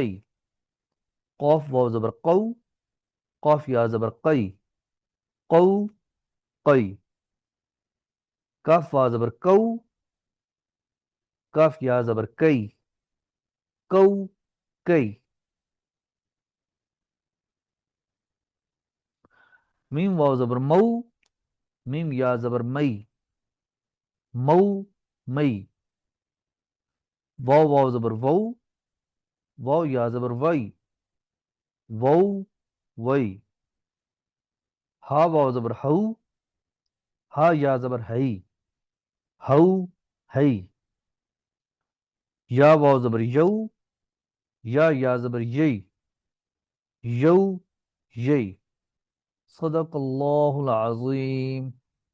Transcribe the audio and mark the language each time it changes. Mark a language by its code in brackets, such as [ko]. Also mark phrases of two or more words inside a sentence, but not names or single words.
[ur] قاف واو زبر قو، قاف یا زبر قی، قو قی. کاف واو زبر کو، کاف یا زبر کئی، کو کئی. میم واو زبر مو، میم یا زبر مئی، مو مئی. واو واو زبر وو، واو یا زبر وئی، وو وئی. ہا واو زبر ہو، ہا یا زبر ہئی، ہو ہئی. یا واو زبر یو، یا زبر یئی، یو یئی. [ar] صدق اللہ العظیم.